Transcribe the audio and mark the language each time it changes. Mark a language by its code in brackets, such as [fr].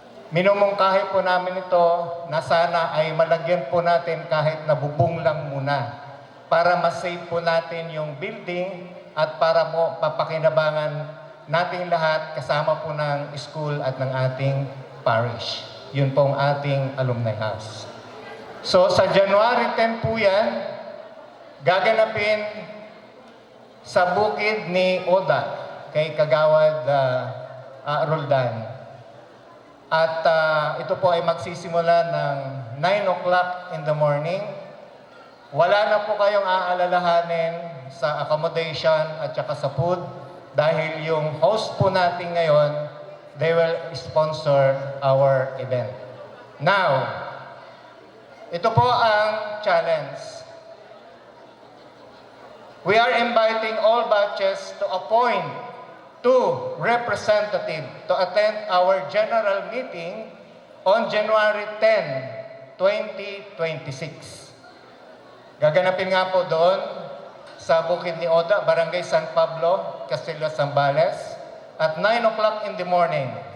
[tl] Minumungkahi po namin ito na sana ay malagyan po natin kahit na bubong lang muna para masave po natin yung building at para po papakinabangan natin lahat kasama po ng school at ng ating parish. Yun pong ating alumni house. So sa January 10 po yan, gaganapin sa bukid ni Oda kay Kagawad Roldan. At ito po ay magsisimula ng [en] 9 o'clock in the morning. [tl] Wala na po kayong aalalahanin sa accommodation at saka sa food dahil yung host po natin ngayon, [en] they will sponsor our event. [tl] Now, ito po ang challenge. [en] We are inviting all batches to appoint 2 representatives to attend our general meeting on January 10, 2026. [tl] Gaganapin nga po doon sa Bukid ni Oda, Barangay San Pablo, Castillo, Zambales, [en] at 9 o'clock in the morning.